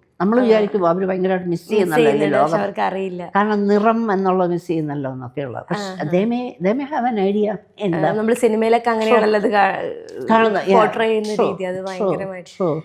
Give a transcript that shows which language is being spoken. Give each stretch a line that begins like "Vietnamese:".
Malayalam: നമ്മൾ വിചാരിക്കും അവർ ഭയങ്കരമായിട്ട് മിസ് ചെയ്യുന്നല്ലോ ഈ ലോകം, അവർക്ക് അറിയില്ല, കാരണം നിറം എന്നുള്ളത് മിസ് ചെയ്യുന്നല്ലോ എന്നൊക്കെയുള്ള.
English: പക്ഷെ they may have an idea.
Malayalam: എന്താ നമ്മൾ സിനിമയിലൊക്കെ അങ്ങനെയാണല്ലോ അത് പോർട്രേ ചെയ്യുന്ന രീതി, അത് ഭയങ്കരമായിട്ട്.